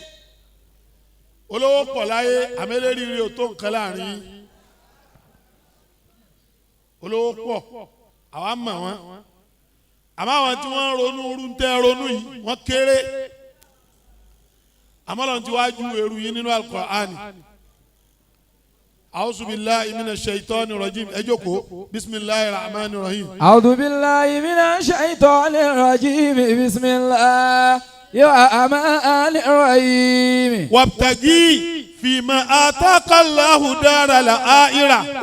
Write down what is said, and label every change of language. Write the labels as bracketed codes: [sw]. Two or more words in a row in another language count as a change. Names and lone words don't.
[yo] olówó pọ̀ láyé àmẹ́lẹ́rìíre ò tó nǹkan láàrin. olówó pọ̀ àwa mọ̀ wọ́n. àmọ́ àwọn tí wọ́n ń ronú orú ń tẹ́ ronú yìí wọ́n kéré. àmọ́ lọ́n ti wá ju èrú yìí nínú Al-Qur'ani. [ar] أعوذ بالله من الشيطان الرجيم أجوكو بسم الله الرحمن الرحيم أعوذ بالله من الشيطان الرجيم بسم الله الرحمن الرحيم وابتغي فيما آتاك الله دار الآخرة